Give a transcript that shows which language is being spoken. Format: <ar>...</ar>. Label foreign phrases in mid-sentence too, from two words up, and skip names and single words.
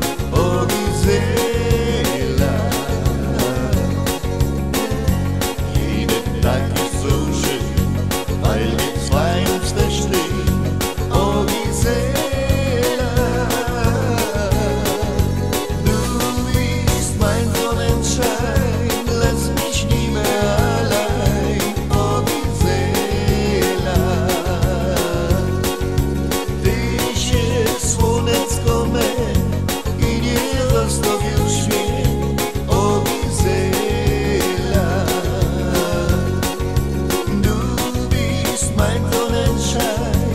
<de>O Gizela, jeder Tag ist so schön, weil wir zwei uns verstehen. O Gizela, du bist mein Sonnenschein, lass mich nie mehr allein.</de> <pl>O Gizela, tyś jest słonecko me i nie zostawisz mnie.</pl> <de>O Gizela, du bist mein Sonnenschein.</de>